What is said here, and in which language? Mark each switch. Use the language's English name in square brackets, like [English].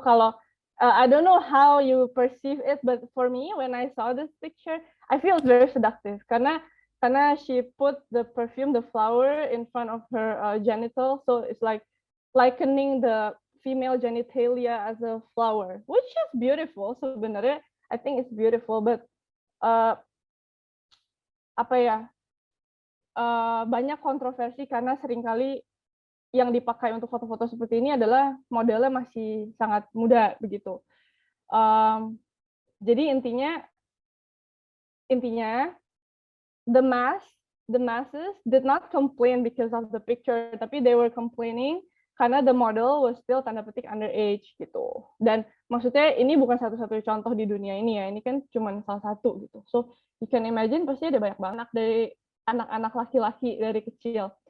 [Indonesian] Kalau [English] I don't know how you perceive it, but for me when I saw this picture, I feel it's very seductive [Indonesian] karena [English] she put the perfume, the flower in front of her genital, so it's like likening the female genitalia as a flower, which is beautiful [Indonesian] sebenarnya. [English] I think it's beautiful, but [Indonesian] apa ya? Banyak kontroversi karena seringkali yang dipakai untuk foto-foto seperti ini adalah modelnya masih sangat muda begitu. Jadi intinya [English] the masses did not complain because of the picture, [Indonesian] tapi [English] they were complaining [Indonesian] karena [English] the model was still [Indonesian] tanda petik [English] underage [Indonesian] gitu. Dan maksudnya ini bukan satu-satunya contoh di dunia ini ya, ini kan cuma salah satu gitu. [English] So you can imagine [Indonesian] pasti ada banyak banget dari anak-anak laki-laki dari kecil.